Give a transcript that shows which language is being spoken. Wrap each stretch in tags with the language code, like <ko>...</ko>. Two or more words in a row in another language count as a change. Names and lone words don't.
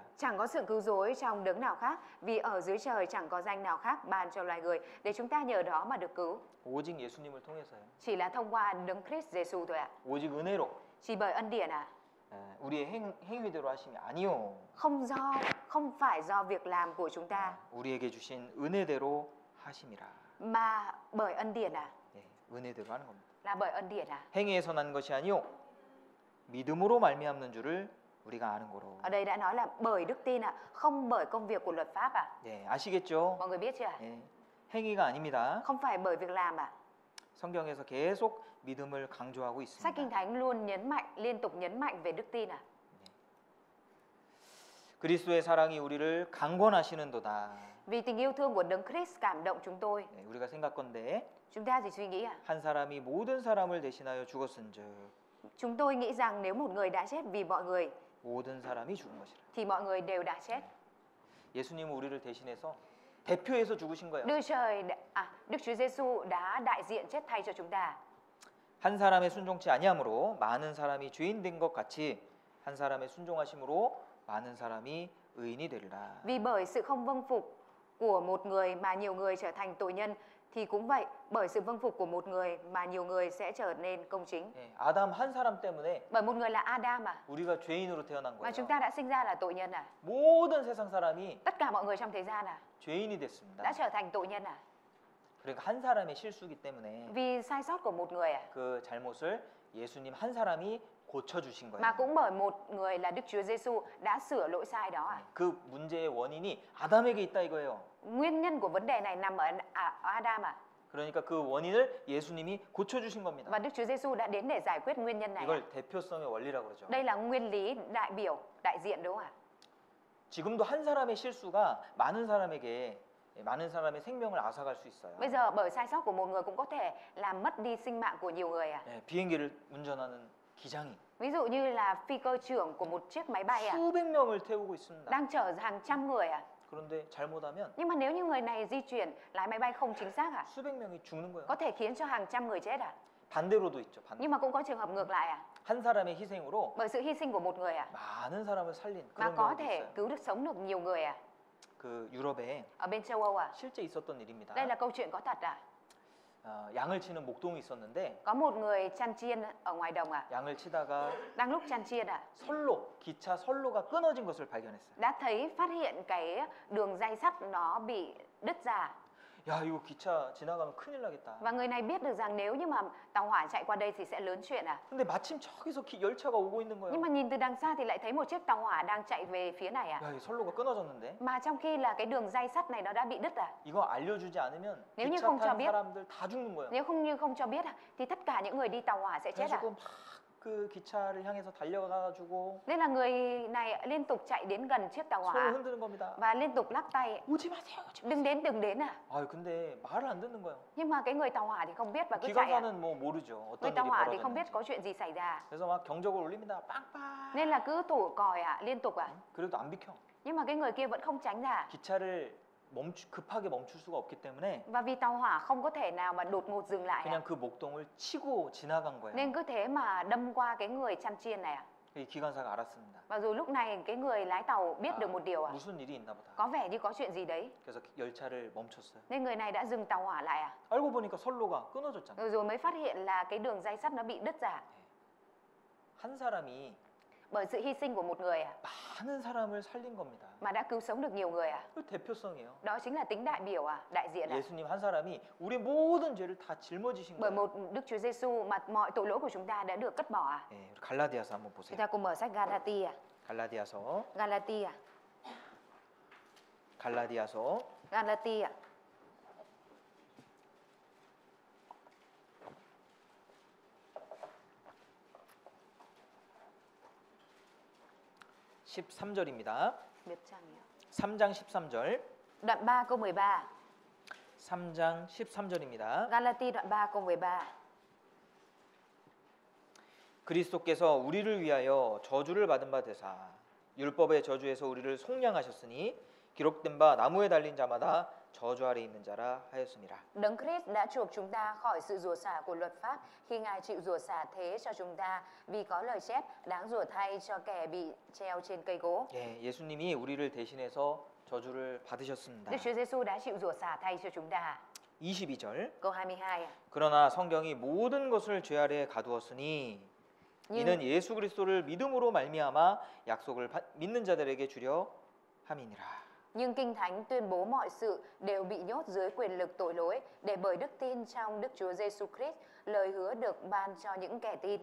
<vi>Chẳng có sự cứu rỗi trong đấng nào khác, vì ở dưới trời chẳng có danh nào khác ban cho loài người để chúng ta nhờ đó mà được cứu.</vi> <ko>오직 예수님을 통해서요.</ko> <vi>Chỉ là thông qua đấng Christ Giêsu thôi ạ.</vi> <ko>오직 은혜로.</ko> <vi>Chỉ bởi ân điển à?</vi> <ko>우리의 행위대로 하심이 아니요.</ko> <vi>Không phải do việc làm của chúng ta,</vi> <ko>우리에게 주신 은혜대로 하심이라.</ko> <vi>mà bởi ân điển à?</vi> <ko>네, 은혜대로 하는 겁니다.</ko> <vi>Là bởi ân điển à?</vi> <ko>행위에서 난 것이 아니요 믿음으로 말미암는 줄을 우리가 아는 거로.</ko> <vi>Ở đây đã nói là bởi đức tin ạ, không bởi công việc của luật pháp ạ.</vi> <ko>네, 아시겠죠?</ko> <vi>Mọi người biết chưa ạ?</vi> <ko>네, 행위가 아닙니다.</ko> <vi>Không phải bởi việc làm ạ.</vi> <ko>성경에서 계속 믿음을 강조하고</ko> <vi>Sách Kinh</vi> <ko>있습니다.</ko> <vi>Thánh luôn liên tục nhấn mạnh về đức tin ạ.</vi> <ko>그리스도의 사랑이 우리를 강권하시는도다.</ko> <vi>Vì tình yêu thương của đấng Christ cảm động chúng tôi.</vi> <ko>네, 우리가 생각건대</ko> <vi>Chúng ta chỉ suy nghĩ ạ.</vi> <ko>한 사람이 모든 사람을 대신하여 죽었은즉</ko> <vi>Chúng tôi nghĩ rằng nếu một người đã chết vì mọi người</vi> <ko>모든 사람이 죽은 것이라.</ko> <vi>thì mọi người đều đã chết.</vi> <ko>예수님은 우리를 대신해서 대표해서 죽으신 거예요.</ko> <vi>Đức Chúa Giêsu đã đại diện chết thay cho chúng ta.</vi> <ko>한 사람의 순종치 아니함으로 많은 사람이 죄인 된 것 같이 한 사람의 순종하심으로 많은 사람이 의인이 되리라.</ko> <vi>Vì bởi sự không vâng phục của một người mà nhiều người trở thành tội nhân, thì cũng vậy, bởi sự vâng phục của một người mà nhiều người sẽ trở nên công chính.</vi> <ko>네, 아담 한 사람 때문에</ko> <vi>Bởi một người là Adam à,</vi> <ko>우리가 죄인으로 태어난</ko> <vi>mà chúng</vi> <ko>거예요.</ko> <vi>ta đã sinh ra là tội nhân à.</vi> <ko>모든 세상 사람이</ko> <vi>Tất cả mọi người trong thế gian à,</vi> <ko>죄인이 됐습니다.</ko> <vi>đã trở thành tội nhân à.</vi> <ko>그러니까 한 사람의 실수기 때문에</ko> <vi>Vì sai sót của một người à,</vi> <ko>그 잘못을 예수님 한 사람이 고쳐주신 거예요.</ko> <vi>mà cũng bởi một người là Đức Chúa Giêsu đã sửa lỗi sai đó à.</vi> <ko>그 문제의 원인이 아담에게 있다 이거예요.</ko> <vi>Nguyên nhân của vấn đề này nằm ở Adam à.</vi> <ko>그러니까 그 원인을 예수님이 고쳐주신 겁니다.</ko> <vi>Và Đức Chúa Giêsu đã đến để giải quyết nguyên nhân này à.</vi> <ko>이걸 대표성의 원리라고 그러죠.</ko> <vi>Đây là nguyên lý đại biểu, đại diện đúng không ạ?</vi> <ko>지금도 한 사람의 실수가 많은 사람에게 많은 사람의 생명을 앗아갈 수 있어요.</ko> <vi>Bây giờ bởi sai sót của một người cũng có thể làm mất đi sinh mạng của nhiều người à.</vi> <ko>예, 비행기를 운전하는 기장이</ko> <vi>Ví dụ như là phi cơ trưởng của một chiếc máy bay à,</vi> <ko>수백 명을 태우고 있습니다.</ko> <vi>đang chở hàng trăm người à.</vi> <ko>그런데 잘못하면</ko> <vi>Nhưng mà nếu như người này di chuyển lái máy bay không chính xác à,</vi> <ko>수백 명이 죽는 거예요.</ko> <vi>có thể khiến cho hàng trăm người chết à.</vi> <ko>반대로도 있죠. 반대.</ko> <vi>Nhưng mà cũng có trường hợp ngược lại à,</vi> <ko>한 사람의 희생으로</ko> <vi>bởi sự hy sinh của một người à,</vi> <ko>많은 사람을 살린</ko> <vi>mà</vi> <ko>그런</ko> <vi>có</vi> <ko>경우도</ko> <vi>thể</vi> <ko>있어요.</ko> <vi>cứu được sống được nhiều người à.</vi> <ko>그 유럽에</ko> <vi>Ở bên châu Âu à,</vi> <ko>실제 있었던 일입니다.</ko> <vi>đây là câu chuyện có thật à.</vi> <ko>양을 치는 목동이 있었는데</ko> <vi>Có một người chăn chiên ở ngoài đồng à,</vi> <ko>양을 치다가</ko> <vi>đang lúc chăn chiên à,</vi> <ko>선로, 기차 선로가 끊어진 것을 발견했어요.</ko> <vi>đã thấy phát hiện cái đường ray sắt nó bị đứt ra.</vi> <ko>야, 이거 기차 지나가면 큰일 나겠다.</ko> <vi>Và người này biết được rằng nếu như mà tàu hỏa chạy qua đây thì sẽ lớn chuyện à.</vi> <ko>근데 마침 저기서 열차가 오고 있는 거예요.</ko> <vi>Nhưng mà nhìn từ đằng xa thì lại thấy một chiếc tàu hỏa đang chạy về phía này à.</vi> <ko>야, 이 선로가 끊어졌는데</ko> <vi>Mà trong khi là cái đường ray sắt này nó đã bị đứt à.</vi> <ko>이거 알려주지 않으면</ko> <vi>nếu như</vi> <ko>기차</ko> <vi>không cho</vi> <ko>탄</ko> <vi>biết,</vi> <ko>사람들 다 죽는 거예요.</ko> <vi>nếu không cho biết thì tất cả những người đi tàu hỏa sẽ chết à.</vi> <ko>그래가지고 막 그 기차를 향해서 달려가가지고</ko> <vi>Nên là người này liên tục chạy đến gần chiếc tàu</vi> <ko>손을</ko> <vi>hỏa</vi> <ko>흔드는 겁니다.</ko> <vi>và liên tục lắc tay,</vi> <ko>오지 마세요, 오지 마세요.</ko> <vi>đừng đến à.</vi> <ko>아, 근데 말을 안 듣는 거예요.</ko> <vi>Nhưng mà cái người tàu hỏa thì không biết và cứ chạy à.</vi> <ko>기관사는 뭐 모르죠.</ko> <vi>Người</vi> <ko>어떤</ko> <vi>tàu</vi> <ko>일이</ko> <vi>hỏa thì không biết</vi> <ko>벌어졌는지.</ko> <vi>có chuyện gì xảy ra.</vi> <ko>그래서 막 경적을 울립니다. 빵빵.</ko> <vi>Nên là cứ thổi còi liên tục à.</vi> <ko>그래도 안 비켜.</ko> <vi>Nhưng mà cái người kia vẫn không tránh ra.</vi> <ko>기차를 급하게 멈출 수가 없기 때문에</ko> <vi>Và vì tàu hỏa không có thể nào mà đột ngột dừng lại à.</vi> <ko>그냥 그 목동을 치고 지나간 거예요.</ko> <vi>Nên cứ thế mà đâm qua cái người chăn chiên này à.</vi> <ko>이 기관사가 알았습니다.</ko> <vi>Và rồi lúc này cái người lái tàu biết được một điều à.</vi> <ko>무슨 일이 있나 보다.</ko> <vi>Có vẻ như có chuyện gì đấy.</vi> <ko>그래서 열차를 멈췄어요.</ko> <vi>Nên người này đã dừng tàu hỏa lại à.</vi> <ko>알고 보니까 선로가 끊어졌잖아요.</ko> <vi>Rồi mới phát hiện là cái đường ray sắt nó bị đứt ra.</vi> <ko>한 사람이</ko> <vi>Bởi sự hy sinh của một người à,</vi> <ko>많은 사람을 살린 겁니다.</ko> <vi>mà đã cứu sống được nhiều người à.</vi> <ko>그 대표성이에요.</ko> <vi>Đó chính là tính đại biểu à, đại diện à.</vi> <ko>예수님 한 사람이 우리 모든 죄를 다 짊어지신</ko> <vi>Bởi</vi> <ko>거예요.</ko> <vi>một Đức Chúa Giêsu mà mọi tội lỗi của chúng ta đã được cất bỏ à.</vi> <ko>예, 우리 갈라디아서 한번</ko> <vi>Chúng</vi> <ko>보세요.</ko> <vi>ta cùng mở sách Galatia.</vi> <ko>갈라디아서</ko> <vi>Galatia.</vi> <ko>갈라디아서</ko> <vi>Galatia.</vi> <ko>13절입니다.</ko> <vi>Biết chăng</vi> <ko>3장 13절.</ko> <vi>Đoạn 3 câu 13.</vi> <ko>3장 13절입니다.</ko> <vi>Galatia đoạn 3 câu 13.</vi> <ko>그리스도께서 우리를 위하여 저주를 받은 바 되사 율법의 저주에서 우리를 속량하셨으니 기록된 바 나무에 달린 자마다 저주 아래 있는 자라 하였습니다.</ko> <vi>Đấng Christ đã chuộc chúng ta khỏi sự rủa xả của luật pháp khi Ngài chịu rủa xả thế cho chúng ta, vì có lời chép đáng rủa thay cho kẻ bị treo trên cây gỗ.</vi> <ko>예, 예수님이 우리를 대신해서 저주를 받으셨습니다.</ko> <vi>Đức Chúa Giêsu đã chịu rủa xả thay cho chúng ta.</vi> <ko>22절.</ko> <vi>Câu 22.</vi> <ko>그러나 성경이 모든 것을 죄 아래에 가두었으니 이는 예수 그리스도를 믿음으로 말미암아 약속을 믿는 자들에게 주려 함이니라.</ko> <vi>Nhưng Kinh Thánh tuyên bố mọi sự đều bị nhốt dưới quyền lực tội lỗi để bởi đức tin trong Đức Chúa Giêsu Christ, lời hứa được ban cho những kẻ tin.</vi>